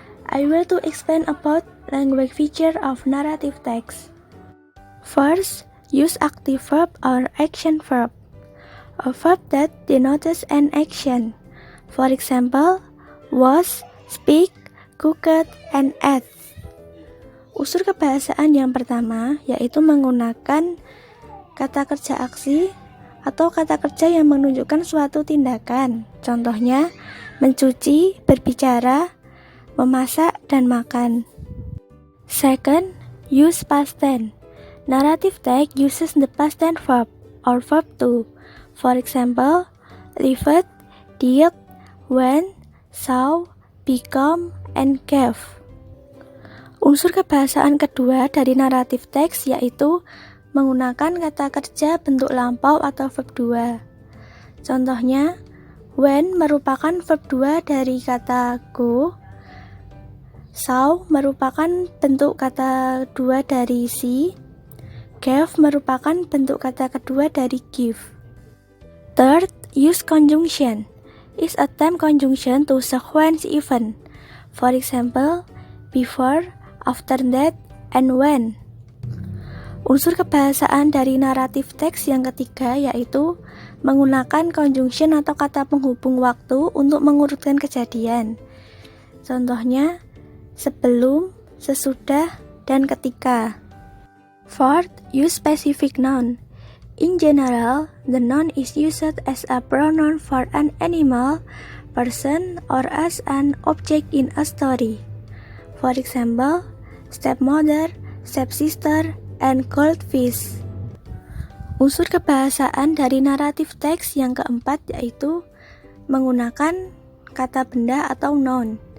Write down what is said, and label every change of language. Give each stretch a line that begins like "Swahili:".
English: I will to explain about language feature of narrative text. First, use active verb or action verb, a verb that denotes an action. For example, was, speak, cooked, and ate.
Indonesian: Unsur kebahasaan yang pertama yaitu menggunakan kata kerja aksi atau kata kerja yang menunjukkan suatu tindakan. Contohnya, mencuci, berbicara, memasak, dan makan.
English: Second, use past tense. Narrative text uses the past tense verb or verb to. For example, lived, did, went, saw, become, and gave.
Indonesian: Unsur kebahasaan kedua dari narrative text yaitu menggunakan kata kerja bentuk lampau atau verb 2. Contohnya, went merupakan verb 2 dari kata go. Saw merupakan bentuk kata 2 dari see. Gave merupakan bentuk kata kedua dari give.
English: Third, use conjunction. Is a time conjunction to sequence event. For example, before, after that, and when.
Indonesian: Unsur kebahasaan dari naratif teks yang ketiga yaitu menggunakan conjunction atau kata penghubung waktu untuk mengurutkan kejadian. Contohnya, sebelum, sesudah, dan ketika.
English: Fourth, use specific noun. In general, the noun is used as a pronoun for an animal, person, or as an object in a story. For example, stepmother, stepsister, and goldfish.
Indonesian: Unsur kebahasaan dari naratif teks yang keempat yaitu menggunakan kata benda atau noun.